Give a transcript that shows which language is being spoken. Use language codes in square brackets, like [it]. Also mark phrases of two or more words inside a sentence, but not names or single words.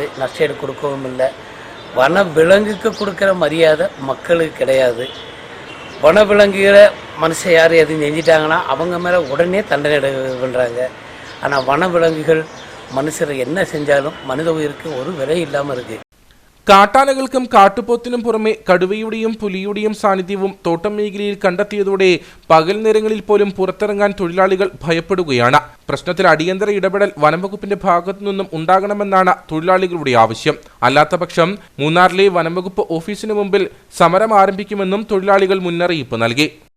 [ta] நஷ்டஈடு கொடுக்கவும் இல்லை. வன விலங்குக்கு கொடுக்குற மரியாதை மக்களுக்கு கிடையாது. வனவிலங்குகளை மனுஷன் யார் எதுவும் செஞ்சிட்டாங்கன்னா அவங்க மேலே உடனே தண்டனை பண்ணுறாங்க. ஆனால் வனவிலங்குகள் மனுஷர் என்ன செஞ்சாலும் மனித உயிருக்கு ஒரு விலை இல்லாமல் இருக்குது. [ml] കാട്ടാനകൾക്കും കാട്ടുപോത്തിനും പുറമെ കടുവയുടെയും പുലിയുടെയും സാന്നിധ്യവും തോട്ടം മേഖലയിൽ കണ്ടെത്തിയതോടെ പകൽ നേരങ്ങളിൽ പോലും പുറത്തിറങ്ങാൻ തൊഴിലാളികൾ ഭയപ്പെടുകയാണ്. പ്രശ്നത്തിൽ അടിയന്തര ഇടപെടൽ വനംവകുപ്പിന്റെ ഭാഗത്തു നിന്നും ഉണ്ടാകണമെന്നാണ് തൊഴിലാളികളുടെ ആവശ്യം. അല്ലാത്തപക്ഷം മൂന്നാറിലെ വനംവകുപ്പ് ഓഫീസിന് മുമ്പിൽ സമരം ആരംഭിക്കുമെന്നും തൊഴിലാളികൾ മുന്നറിയിപ്പ് നൽകി.